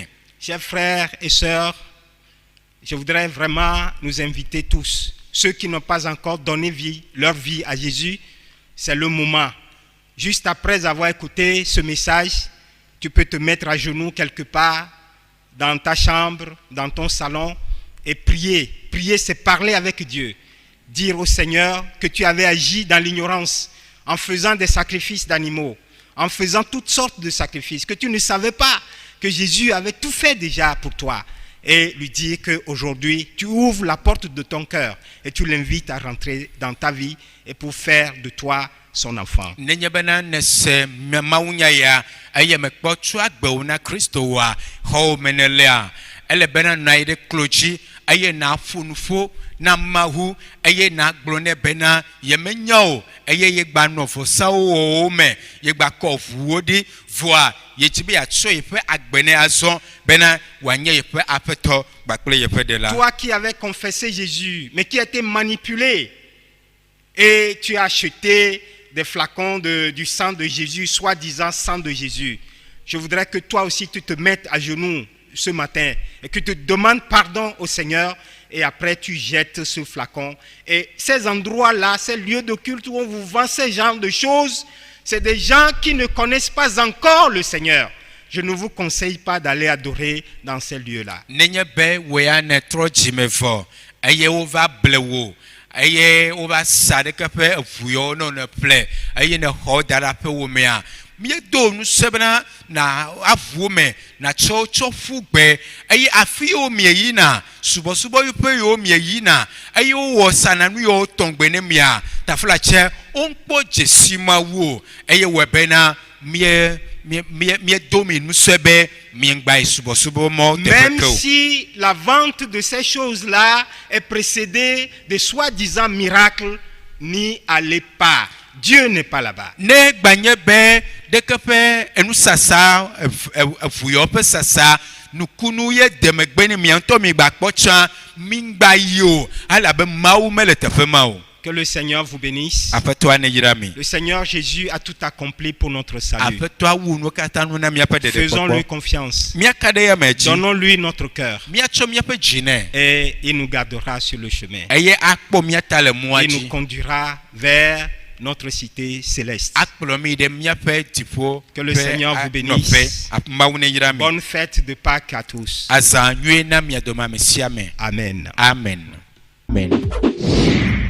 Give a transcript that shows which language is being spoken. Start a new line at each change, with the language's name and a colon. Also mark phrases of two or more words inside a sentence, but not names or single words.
French: Chers frères et sœurs, je voudrais vraiment nous inviter tous, ceux qui n'ont pas encore donné leur vie à Jésus, c'est le moment. Juste après avoir écouté ce message, tu peux te mettre à genoux quelque part, dans ta chambre, dans ton salon, et prier. Prier, c'est parler avec Dieu. Dire au Seigneur que tu avais agi dans l'ignorance, en faisant des sacrifices d'animaux, en faisant toutes sortes de sacrifices, que tu ne savais pas que Jésus avait tout fait déjà pour toi. Et lui dire qu'aujourd'hui, tu ouvres la porte de ton cœur et tu l'invites à rentrer dans ta vie et pour faire de toi son enfant.
Ewe: Nenye bena ne se mawunya ya eye mekpɔ tso agbewo na Kristo wa xɔwo me ne lea ele bena nɔ anyi ɖe klo dzi eye na ƒo nu ƒo na Mawu eye na gblɔ nɛ bena yemenya o eye yegba nɔ vɔsawo wɔwo me yegba kɔ ʋuwo ɖi vɔa yedzi be yatsɔ yeƒe agbe ne azɔ bena wòanye yeƒe aƒetɔ kpakple yeƒe ɖela.
French: Toi qui avais confessé Jésus mais qui a été manipulé et tu as acheté des flacons du sang de Jésus, soi-disant sang de Jésus. Je voudrais que toi aussi tu te mettes à genoux ce matin et que tu demandes pardon au Seigneur et après tu jettes ce flacon. Et ces endroits-là, ces lieux de culte où on vous vend ce genre de choses, c'est des gens qui ne connaissent pas encore le Seigneur. Je ne vous conseille pas d'aller adorer dans ces lieux-là.
Ewe: Nenye be wea ne trɔ dzime vɔ eye wova ble wo eye wova sa ɖeke ƒe eʋuyawo ne ne ƒle eye ne xɔ da ɖe aƒe wo mea miedo nusẽ bena na aʋuwo me na tsɔ ƒu gbe eye afi yiwo mieyina subɔsubɔ ƒe yiwo mieyina eye wowɔ sananu yiwo tɔn gbe ne mia taflatse wonkpɔ dzesi Mawu o eye wɔe bena miedo mi nusẽ be miengba yi subɔsubɔ mɔ teƒe
French: Même
Ewe: ke o.
French: si la vente de ces choses-là est précédée de soi-disant miracles, n'y allez pas. Dieu n'est pas là-bas.
Ewe: Ne gbanye be ɖeke ƒe enusasa eʋuyɔ ƒe sasa nukunu ye demegbe ne mia ŋutɔ mi gba kpɔ tsã mi gba yi o alabe Mawu mele teƒe ma o.
French: Que le Seigneur vous bénisse.
Ewe: Aƒetɔa ne yra mi.
French: Le Seigneur Jésus a tout accompli pour notre salut.
Ewe: Aƒetɔa wu nuwo katã nu na miaƒe
French: Faisons-lui
Ewe: ɖeɖekpɔkpɔ.
French: confiance.
Ewe: Miaka ɖe yame dzi.
French: Donnons-lui notre cœur
Ewe: Miatsɔ miaƒe dzi nɛ
French: et il nous gardera sur le chemin.
Ewe: eye akpɔ miata le mɔa
French: Il nous
Ewe: dzi.
French: conduira vers notre cité céleste.
Ewe: Akplɔ mi ɖe miaƒe dziƒo
French: Que le
Ewe: ƒe
French: Seigneur vous
Ewe: nɔƒe.
French: bénisse.
Ewe: Mawu ne yra mi.
French: Bonne fête de Pâques à tous.
Ewe: Azã nyuie na mia dome ame sia ame. Amen. Amen. Amen.